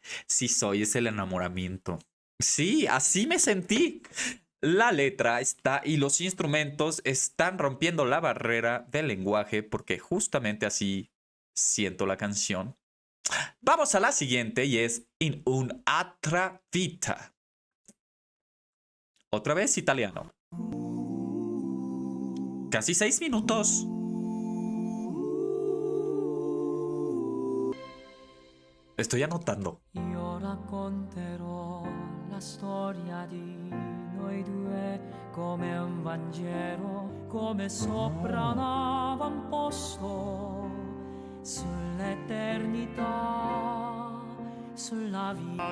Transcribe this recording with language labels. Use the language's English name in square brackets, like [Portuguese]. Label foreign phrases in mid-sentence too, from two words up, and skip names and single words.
[Spanish] Sí soy, es el enamoramiento. Sí, así me sentí. La letra está y los instrumentos están rompiendo la barrera del lenguaje porque justamente así siento la canción. Vamos a la siguiente y es In un'altra vita. Otra vez italiano. Casi 6 minutos. Estoy anotando. [Italian] Io racconterò la storia di noi due come un Vangelo, come sopra un avamposto sull'eternità. sulla via